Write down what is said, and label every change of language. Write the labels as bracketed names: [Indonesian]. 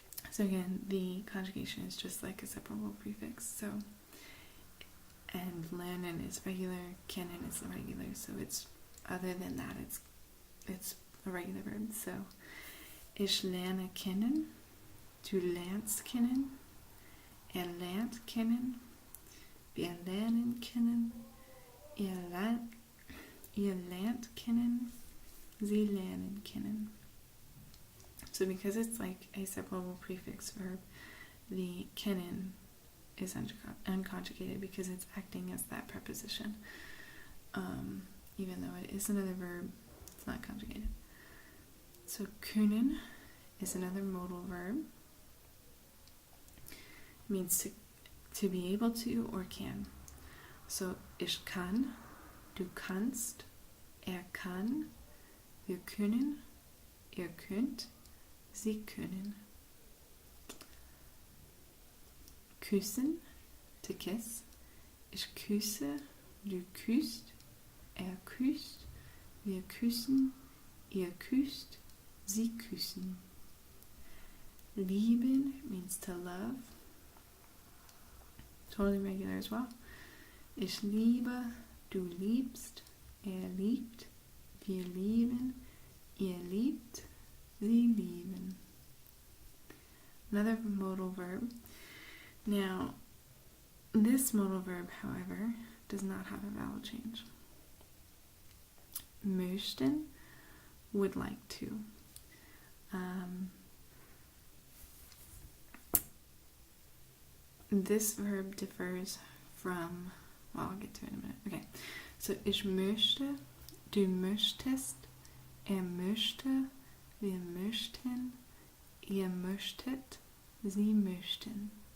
[English] So again, the conjugation is just like a separable prefix. So, and lernen is regular, kennen is irregular. So it's, other than that, it's a regular verb. [German] So, ich lerne kennen, du lernst kennen, lernt kennen, wir lernen kennen, ihr lernt kennen, sie lernen kennen. [English] So because it's like a separable prefix verb, the kennen is unconjugated because it's acting as that preposition. even though it is another verb, it's not conjugated. So können is another modal verb. It means to be able to or can. [German] So ich kann, du kannst, kann, wir können, ihr könnt, sie können. Küssen, [English] to kiss. [German] Ich küsse, du küsst, küsst, wir küssen, ihr küsst, sie küssen. [English] Lieben means to love. Totally regular as well. [German] Ich liebe, du liebst, liebt, wir lieben, ihr liebt, sie lieben. [English] Another modal verb. Now, this modal verb, however, does not have a vowel change. Möchten, would like to. This verb differs from, well, I'll get to it in a minute. [German] Okay, so ich möchte, du möchtest, möchte, wir möchten, ihr möchtet, sie möchten.